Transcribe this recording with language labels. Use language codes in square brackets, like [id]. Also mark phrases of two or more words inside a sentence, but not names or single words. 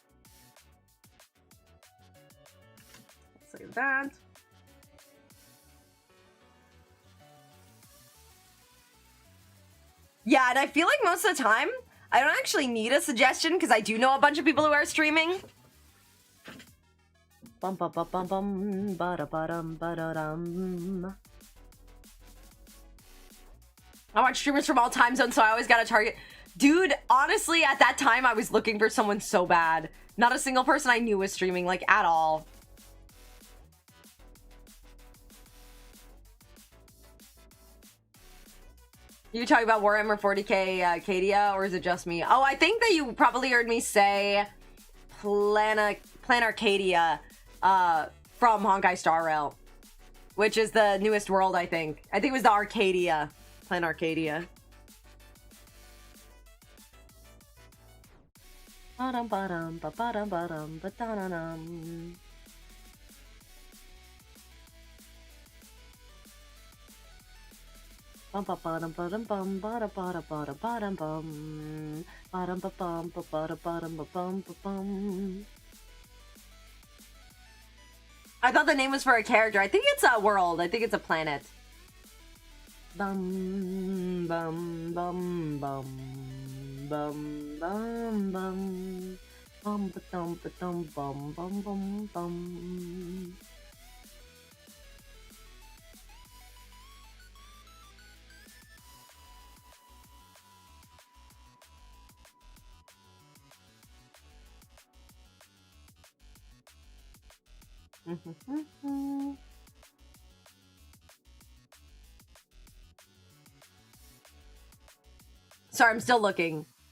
[en] Let's save that. Yeah, and I feel like most of the time, I don't actually need a suggestion because I do know a bunch of people who are streaming. Bum bum bum bum bum ba ba dum ba da dum. I watch streamers from all time zones, so I always got a target. Dude, honestly, at that time, I was looking for someone so bad. Not a single person I knew was streaming, like, at all. You talking about Warhammer 40k Cadia, or is it just me? Oh, I think that you probably heard me say Planarcadia from Honkai Star Rail, which is the newest world, I think. I think it was the Arcadia. Planarcadia. Ba-dum ba-dum ba-ba-dum ba-dum ba-da-dum. Bum ba bum bum bum ba ba ba bum bum ba ba bum ba bum bum. I thought the name was for a character. I think it's a world. I think it's a planet. Bum bum bum bum bum bum bum bum ba dum bum bum bum bum. Sorry, I'm still looking.